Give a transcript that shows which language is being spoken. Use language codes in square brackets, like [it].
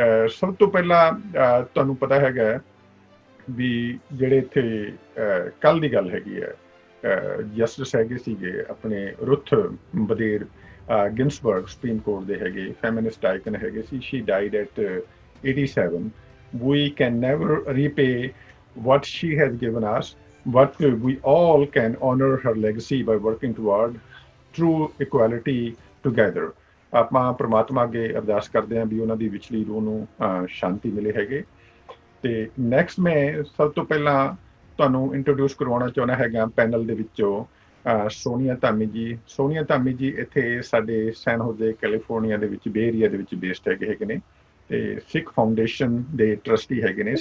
[pa] ਸਭ ਤੋਂ ਪਹਿਲਾਂ ਤੁਹਾਨੂੰ ਪਤਾ ਹੈਗਾ ਵੀ ਜਿਹੜੇ ਇੱਥੇ ਕੱਲ ਦੀ ਗੱਲ ਹੈਗੀ ਹੈ ਜਸਟਿਸ ਹੈਗੇ ਸੀਗੇ ਆਪਣੇ ਰੁਥ ਬਦੇਰ ਗਿੰਸਬਰਗ ਸੁਪਰੀਮ ਕੋਰਟ ਦੇ ਹੈਗੇ ਫੈਮਿਨਿਸਟ ਆਈਕਨ ਹੈਗੇ ਸੀ। [en] She died at 87। We can never repay what she has given us, but we all can honor her legacy by working toward true equality together. [pa] ਆਪਾਂ ਪ੍ਰਮਾਤਮਾ ਅੱਗੇ ਅਰਦਾਸ ਕਰਦੇ ਹਾਂ ਵੀ ਉਹਨਾਂ ਦੀ ਵਿਚਲੀ ਰੂਹ ਨੂੰ ਸ਼ਾਂਤੀ ਮਿਲੇ ਹੈਗੇ। ਤੇ ਨੈਕਸਟ ਮੈਂ ਸਭ ਤੋਂ ਪਹਿਲਾਂ ਤੁਹਾਨੂੰ ਇੰਟਰੋਡਿਊਸ ਕਰਵਾਉਣਾ ਚਾਹੁੰਦਾ ਹੈਗਾ ਪੈਨਲ ਦੇ ਵਿੱਚੋਂ ਸੋਨੀਆ ਧਾਮੀ ਜੀ। ਸੋਨੀਆ ਧਾਮੀ ਜੀ ਇੱਥੇ ਸਾਡੇ ਸੈਨ ਹੋਜ਼ੇ ਕੈਲੀਫੋਰਨੀਆ ਦੇ ਵਿੱਚ ਬੇ ਏਰੀਆ ਦੇ ਵਿੱਚ ਬੇਸਡ ਹੈਗੇ ਨੇ ਤੇ ਸਿੱਖ ਫਾਊਂਡੇਸ਼ਨ ਦੇ ਟਰਸਟੀ ਹੈਗੇ ਨੇ।